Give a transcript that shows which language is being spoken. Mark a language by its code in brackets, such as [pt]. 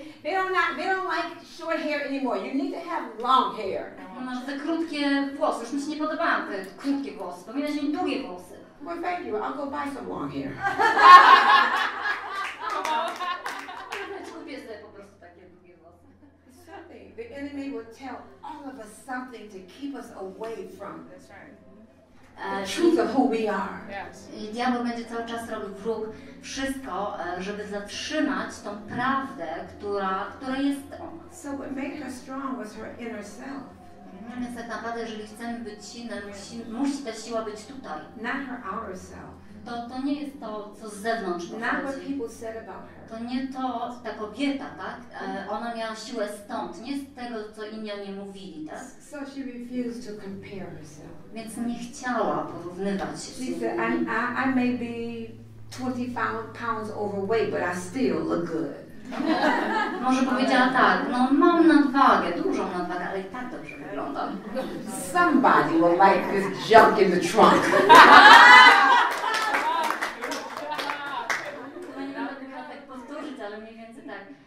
[en] They don't like short hair anymore. You need to have long hair. [pl] Masz te krótkie włosy. Już mi się nie podobają te krótkie włosy. Powinieneś mieć długie włosy. [en] Well, thank you. I'll go buy some long hair. [pl] Kupię sobie po prostu takie długie włosy. [en] Something. The enemy will tell all of us something to keep us away from the truth of who we are. [pl] I diabeł będzie cały czas robił wróg wszystko, żeby zatrzymać tą prawdę, która jest on. [en] So what makes her strong was her inner self. [pl] Więc tak naprawdę, jeżeli chcemy być silne, musi ta siła być tutaj. [en] Not her outer self. [pl] To nie jest to, co z zewnątrz [en] Not what [pl] pochodzi. [en] people said about her. [pl] To nie to, ta kobieta, tak? Ona miała siłę stąd, nie z tego, co inni o niej mówili, tak? [en] So she refused to compare herself. [pl] Więc nie chciała porównywać się z [en] She said, [pl] innymi. [en] I may be 20 pounds overweight, but I still look good. [pl] Może powiedziała tak, no mam nadwagę, dużą nadwagę, ale i tak dobrze wyglądam. [en] Somebody will like this junk in the trunk. [pl] No nie będę mogła tak powtórzyć, ale mniej więcej tak.